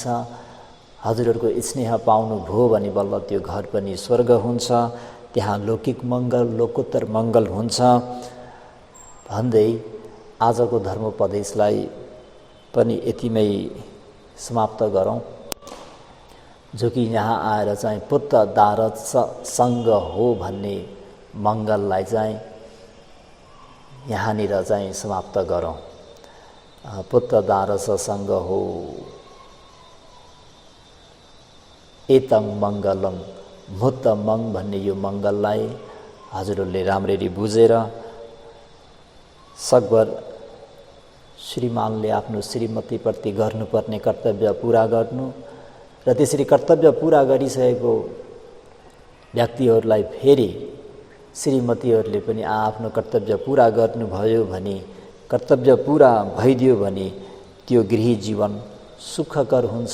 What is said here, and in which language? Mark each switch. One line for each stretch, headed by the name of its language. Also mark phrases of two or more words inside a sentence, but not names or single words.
Nepali: हजुरहरूको स्नेह पाउनुभयो भने बल्ल त्यो घर पनि स्वर्ग हुन्छ, त्यहाँ लौकिक मङ्गल लोकोत्तर मङ्गल हुन्छ भन्दै आजको धर्मोपदेशलाई पनि यतिमै समाप्त गरौँ। जो कि यहाँ आएर चाहिँ
Pali: पुत्र दारस सङ्ग हो
Nepali: भन्ने मङ्गललाई चाहिँ यहाँनिर चाहिँ समाप्त गरौँ।
Pali: पुत्र दारस सङ्ग हो एतं मङ्गलं मुत्तमं
Nepali: भन्ने यो मङ्गललाई हजुरहरूले राम्ररी बुझेर सकभर श्रीमानले आफ्नो श्रीमतीप्रति गर्नुपर्ने कर्तव्य पुरा गर्नु र त्यसरी कर्तव्य पुरा गरिसकेको व्यक्तिहरूलाई फेरि श्रीमतीहरूले पनि आफ्नो कर्तव्य पुरा गर्नुभयो भने, कर्तव्य पुरा भइदियो भने त्यो गृही जीवन सुखकर हुन्छ।